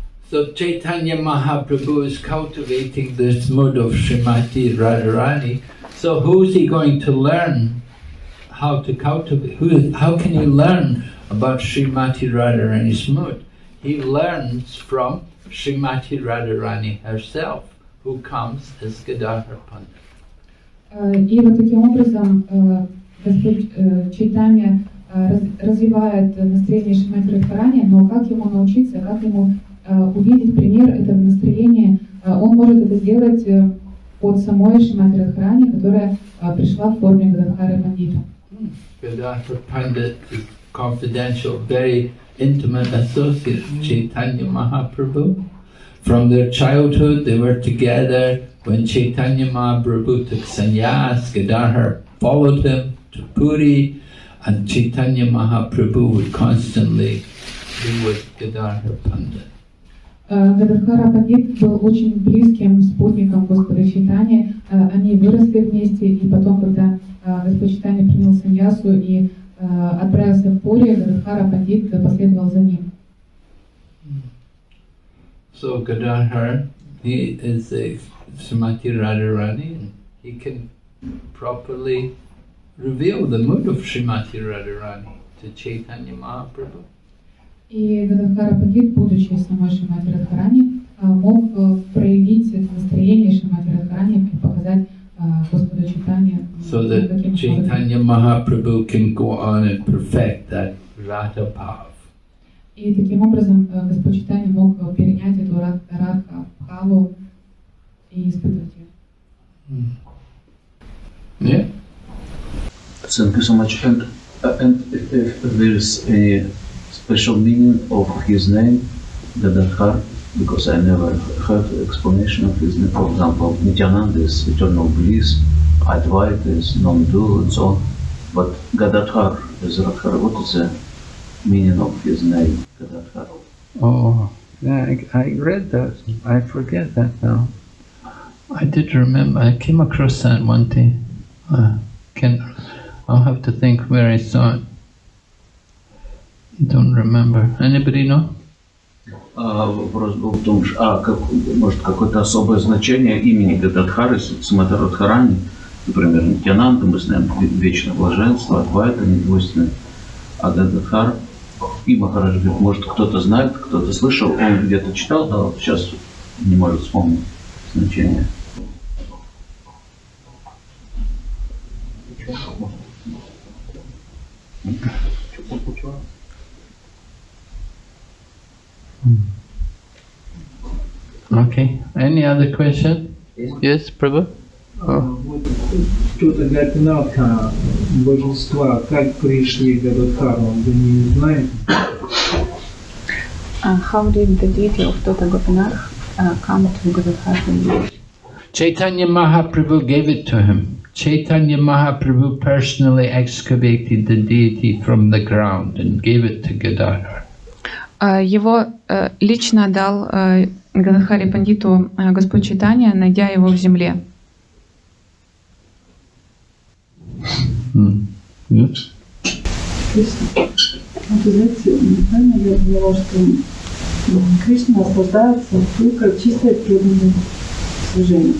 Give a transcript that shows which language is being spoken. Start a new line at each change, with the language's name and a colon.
English: So Chaitanya Mahaprabhu is cultivating this mood of Srimati Radharani. So who is he going to learn how to cultivate? How can he learn about Srimati Radharani's mood? He learns from Srimati Radharani herself, who comes as Gadadhar Pandit.
Russian: И вот таким образом Господь Чайтанья развивает настроение Шримати Радхарани, но как ему научиться, как ему увидеть пример этого настроения, он может это сделать от самой Шримати Радхарани, которая пришла в форме Гададхара Пандита.
English: Gadadhar Pandit is confidential, very intimate associate of Chaitanya Mahaprabhu. From their childhood they were together. When Chaitanya Mahaprabhu took sannyas, Gadadhar followed him to Puri, and Chaitanya Mahaprabhu would constantly be with Gadadhar Pandit.
Russian: Гададхара Пандит был очень близким спутником Господа Чайтаньи. Они выросли вместе, и потом, когда Господь Чайтанья принял саньясу и отправился в Пури, Гададхара Пандит последовал за ним.
English: So Gadadhar, he is a Srimati Radharani, and he can properly reveal the mood of Srimati Radharani to Chaitanya Mahaprabhu.
Russian: И Гададхара Пандит, будучи самой Шримати Радхарани, мог проявить это настроение Шримати Радхарани и показать Господу Чайтанье.
English: So that Chaitanya Mahaprabhu can go on and perfect that Radha Bhav.
Russian: И таким образом Господь Чайтанья мог перенять эту Радха Бхаву и испытывать ее.
English: Yeah. Thank you so much. And if there is a special meaning of his name, Gadadhar, because I never heard explanation of his name. For example, Nityananda is eternal bliss, Advaita is non-dual, and so on. But Gadadhar is Radhara. What is the meaning of his name, Gadadhar? Oh, yeah, I read that. I forget that now. I did remember. I came across that one day. I'll have to think where I saw it. Don't remember. Anybody know?
Russian: Вопрос был в том, может какое-то особое значение имени Гададхары, Самата Радхарани, например, Нитянанда, мы знаем вечное блаженство, Адвайта, недвойственное, а Гададхар, и Махарадж говорит, может кто-то знает, кто-то слышал, он где-то читал, да, вот сейчас не может вспомнить значение.
English: Okay. Any other question? Yes, Prabhu?
Russian: Вот кто-то Гапинатха, божества, как пришли к Гададхару, вы не знаете?
English: How did the deity of Tota Gopinath come to Gadadhar? Chaitanya Mahaprabhu gave it to him. Chaitanya Mahaprabhu personally excavated the deity from the ground and gave it to Gadadhar.
Russian: Его лично дал Гададхари Пандиту Господь Чайтанья, найдя его в земле.
English: Yes.
Russian: Вы знаете, неправильно я поняла, что Кришна наслаждается только чистое преданное служение.